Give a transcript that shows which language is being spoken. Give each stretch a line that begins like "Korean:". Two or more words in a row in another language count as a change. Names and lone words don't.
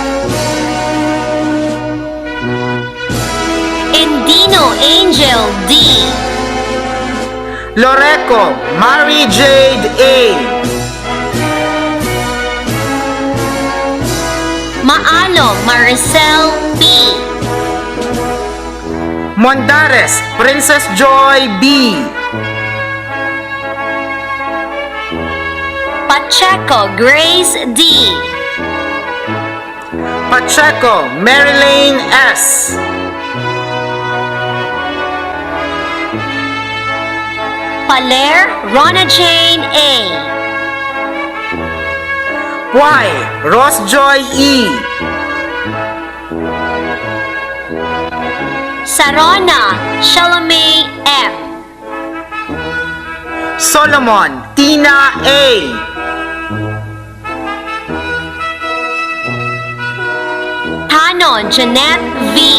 English: Endino Angel D. Loreco Mary Jade A. Maalo Maricel P. Mondares Princess Joy B. Pacheco Grace D. Pacheco Marilyn S. Paler Rona Jane A. Y Ross Joy E. Sarona Shalome M. Solomon Tina A. Tanon Jeanette V.